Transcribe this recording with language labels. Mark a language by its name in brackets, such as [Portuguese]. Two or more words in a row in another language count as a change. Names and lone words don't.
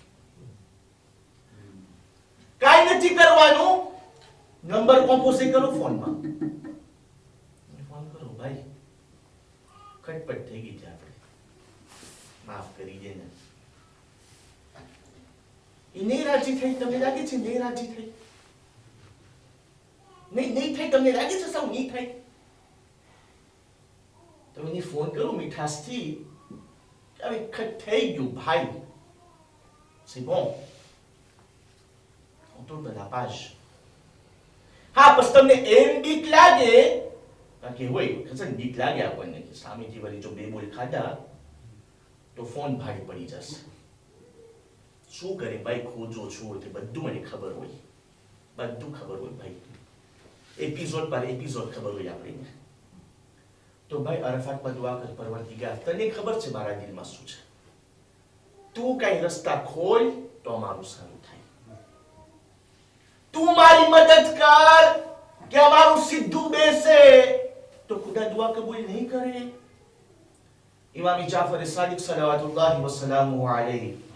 [Gujarati] કાંઈ નથી કરવાનું નંબર કોમ્પોઝ કરો ફોનમાં ફોન કરો ભાઈ ખટપટ થઈ ગઈ છે આપણે માફ કરી દે ને એ નહીં રાજી થઈ તમને લાગે છે નહીં રાજી થઈ નહીં થઈ તમને લાગે છે સૌ નહીં થઈ તમે એને ફોન કરો મીઠાશથી હવે ખટ થઈ ગયું ભાઈ [French] c'est bon on tourne la page [Gujarati] હા બસ તમને એમ બીક લાગે કારણ કે હોય ખસન બીક લાગે આપણને કે સામેથી વળી જો બે બોલ ખાધા તો ફોન ભાડે પડી જશે શું કરે ભાઈ ખોજો છો તે બધું મને ખબર હોય બધું ખબર હોય ભાઈ એપિસોડ પર એપિસોડ ખબર હોય આપણે તો ભાઈ અરફાતમાં દુઆ કર પરવરદિગાર તને ખબર છે મારા દિલમાં શું છે તું કઈ રસ્તા ખોલ તો અમારું સારું થાય તું મારી મદદ કર કે અમારું સીધું બેસે તો ખુદા દુઆ કબૂલ નહીં કરે ઇમામ જાફર સાદિક સલાવતુલ્લાહ વ સલામુહુ અલૈહિ